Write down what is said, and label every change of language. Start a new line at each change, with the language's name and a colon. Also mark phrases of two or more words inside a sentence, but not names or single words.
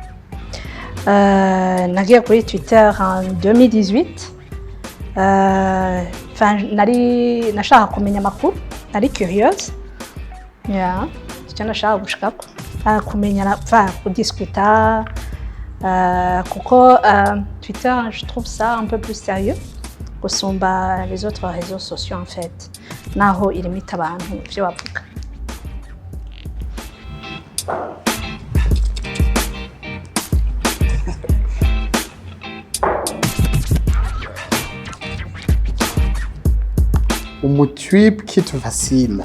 Rundi: Nagiye kuri Twitter en 2018. Nashaka kumenya amakuru, nari curieuse. Icyo nashaka gushikako kumenya kudiscuter, kuko Twitter
French: je trouve ça un peu plus sérieux
Rundi: gusumba
French: les autres réseaux sociaux en fait,
Rundi: naho irimita abantu ivyo bavuga. Umutwipe kitu fascina.